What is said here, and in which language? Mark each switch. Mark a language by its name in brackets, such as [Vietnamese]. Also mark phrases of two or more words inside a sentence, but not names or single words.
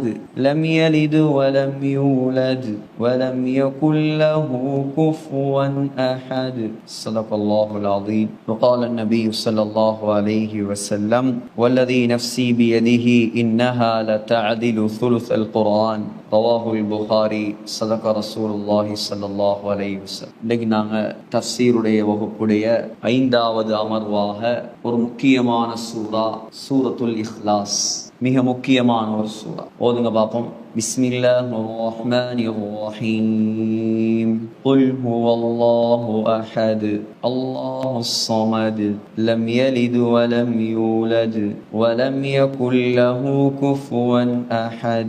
[Arabic] لم يلد ولم يولد ولم يكن له كفوا أحد صدق الله العظيم وقال النبي صلى الله عليه وسلم والذي نفسي بيده إنها لتعدل ثلث القرآن رواه البخاري صدق رسول الله صلى الله عليه وسلم. [Tamil] இன்னைக்கு நாங்கள் தஃப்சீருடைய வகுப்புடைய 5வது அமர்வாக ஒரு முக்கியமான சூரா சூரத்துல் இஹ்லாஸ், மிக முக்கியமான ஒரு சூரா. ஓதுங்க பார்ப்போம். [Arabic] بسم الله الرحمن الرحيم. قل هو الله أحد الله الصمد لم يلد ولم يولد ولم يكن له كفوا أحد.